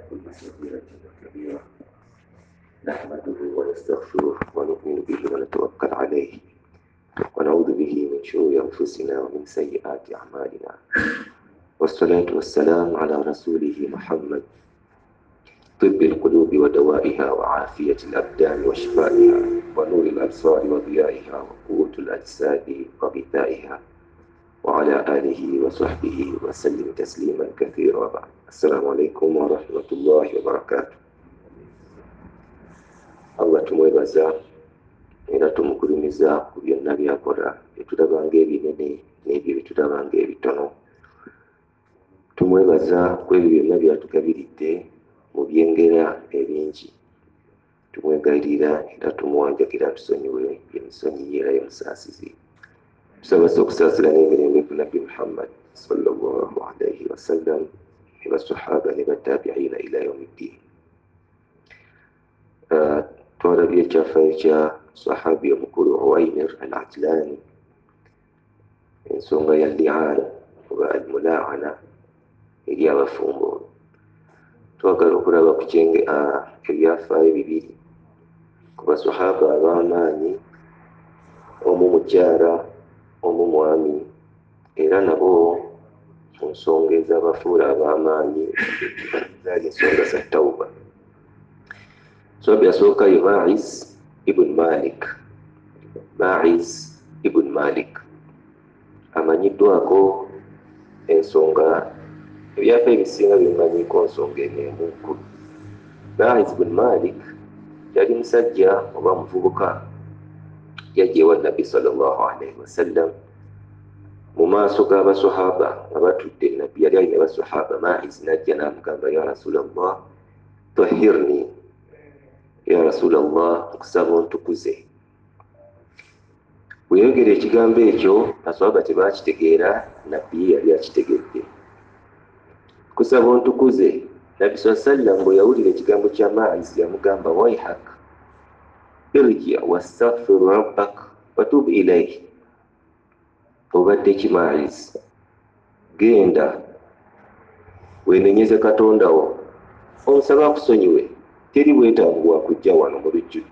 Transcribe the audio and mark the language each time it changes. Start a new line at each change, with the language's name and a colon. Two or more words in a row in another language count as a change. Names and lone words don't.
Arabic: صغيرة وكبيرة نحمده ونستغفره ونؤمن به ونتوكل عليه ونعوذ به من شرور أنفسنا ومن سيئات أعمالنا والصلاة والسلام على رسوله محمد طب القلوب ودوائها وعافية الأبدان وشفائها ونور الأبصار وضيائها وقوة الأجساد وغذائها وعلى آله وصحبه وسلم تسليما كثيرا بعد. السلام عليكم ورحمة الله وبركاته.
Ganda: Allah tumwebaza era tumukulimiza ku byonna byakola byetulabanga ebinene n'ebyo byetulabanga ebitono. Tumwebaza ku ebyo byonna byatugabiridde mu byengera ebingi. Tumwegayirira era tumuwanjagira tusonyiwe emisonyi era y'omusaasizi. Tusabasa okusaasira n'emirembe ku Nabbi Muhammad
Arabic: صلى الله عليه وسلم
Ganda: ne basahaba ne batabi'ina
Arabic: إلى يوم الدين.
Ganda: Twalabye ekyafaayo kya sahabi omukulu Uwaymir al-Ajlani, ensonga ya li'ana oba al-mulaana eri abafumbo. Twagala okulaba ku ebyafaayo bibiri ku basahaba ab'amaanyi, omu mukyala omu mwami, era nabo mu nsonga ez'abafuula ab'amaanyi zaali ensonga za tawba. Sahabi asooka ye Ma'iz ibn Malik. Ma'iz ibn Malik amanyiddwako ensonga ebyafaayo ebisinga bimanyiko nsonga emu nkulu. Ma'iz ibn Malik yali musajja oba muvubuka yajja ewa Nabbi
Arabic: صلى الله عليه وسلم
Ganda: mu maaso g'abasahaba nga batudde. Nabbi yali alina abasahaba. Ma'iz najja n'amugamba,
Arabic: يا رسول الله طهرني، يا رسول الله
Ganda: nkusaba ontukuze. Bwe yayogera ekigambo ekyo abasahaba tebakitegeera, Nabbi yali akitegedde. Nkusaba ontukuze. Nabbi
Arabic: صلى الله عليه وسلم
Ganda: bwe yawulira ekigambo kya Ma'iz yamugamba,
Arabic: ويحك ارجع واستغفر ربك وتب إليه.
Ganda: Obadde ki Ma'iz? Genda wenenyeze Katonda wo omusaba akusonyiwe, teri bwetaavu bwa kujja wano mu lujjudde.